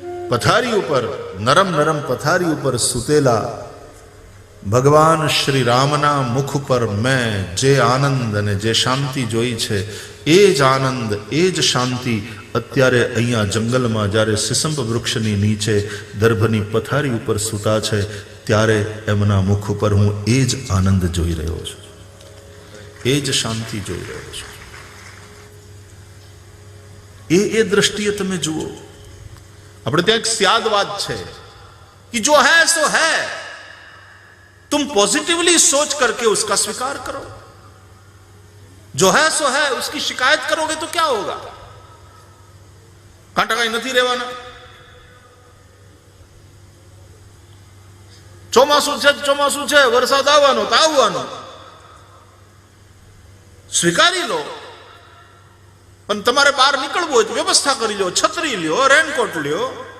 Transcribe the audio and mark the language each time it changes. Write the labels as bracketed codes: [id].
[gu] પથારી ઉપર, નરમ નરમ પથારી ઉપર સૂતેલા ભગવાન શ્રી રામના મુખ પર મેં જે આનંદ અને જે શાંતિ જોઈ છે, એ જ આનંદ, એ જ શાંતિ અત્યારે અહીંયા જંગલમાં જ્યારે સિસંપ વૃક્ષની નીચે દર્ભની પથારી ઉપર સૂતા છે ત્યારે એમના મુખ ઉપર હું એ જ આનંદ જોઈ રહ્યો છું, એ જ શાંતિ જોઈ રહ્યો છું. એ દ્રષ્ટિએ તમે જુઓ. આપણે ત્યાં એક સ્યાદવાદ છે [hi] कि जो है सो है, तुम पॉजिटिवली सोच करके उसका स्वीकार करो. जो है सो है, उसकी शिकायत करोगे तो क्या होगा? कांटा कहीं नहीं [gu] રહેવાના. ચોમાસું છે, વરસાદ આવવાનો તો આવવાનો, સ્વીકારી લો. પણ તમારે બહાર નીકળવું હોય તો વ્યવસ્થા કરી લો, છત્રી લ્યો, રેનકોટ લ્યો.